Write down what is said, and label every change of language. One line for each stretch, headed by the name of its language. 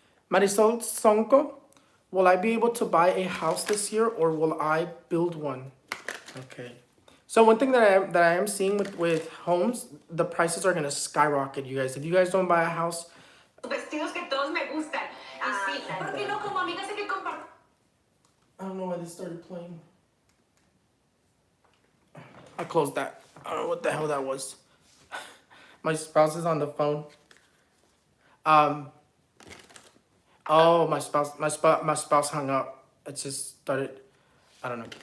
English: Marisol Sonko, will I be able to buy a house this year, or will I build one? Okay. So one thing that I am seeing with homes, the prices are gonna skyrocket, you guys. If you guys don't buy a house,
Spanish: Vestidos que todos me gustan. Sí, porque no como amigas hay que compartir.
English: I don't know why this started playing. I closed that. I don't know what the hell that was. My spouse is on the phone. Oh, my spouse hung up. It just started. I don't know.